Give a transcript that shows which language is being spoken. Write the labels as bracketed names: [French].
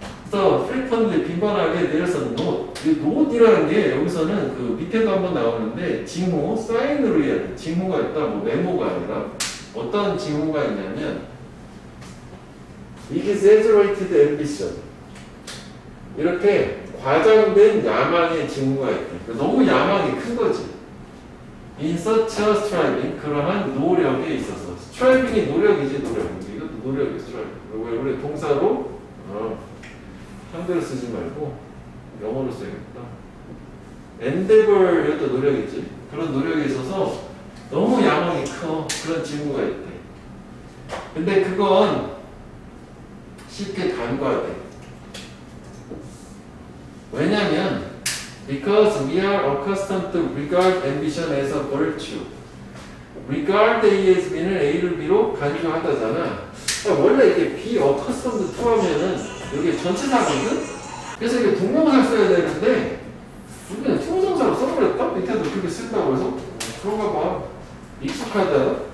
[Korean] 그래서 frequently 빈번하게 내려서 note. 이 note이라는 게 여기서는 그 밑에도 한번 나오는데 징후, 사인으로 해야 징후가 있다. 뭐 메모가 아니라 어떤 징후가 있냐면 [English] exaggerated ambition. [Korean] 이렇게 과장된 야망의 징후가 있다. 너무 야망이 큰 거지. [English] In such a striving, [Korean] 그러한 노력에 있어서. striving이 노력이지, 노력. 이것도 노력이 striving. 우리 동사로 한글을 쓰지 말고 영어로 써야겠다. endeavor, 이것도 노력이지. 그런 노력에 있어서 너무 야망이 커. 그런 징후가 있대. 근데 그건 쉽게 간과돼. 왜냐면 [English] because we are accustomed to regard ambition as a virtue. [Korean] regard A에서 B는 A를 B로 간주하다잖아. 원래 이게 [English] be accustomed to [Korean] 하면은 여기 전치사거든? 그래서 이게 동명사를 써야 되는데 우리는 통정사로 써버렸다? 밑에도 그렇게 쓴다고 해서 그런가 봐. 익숙하다.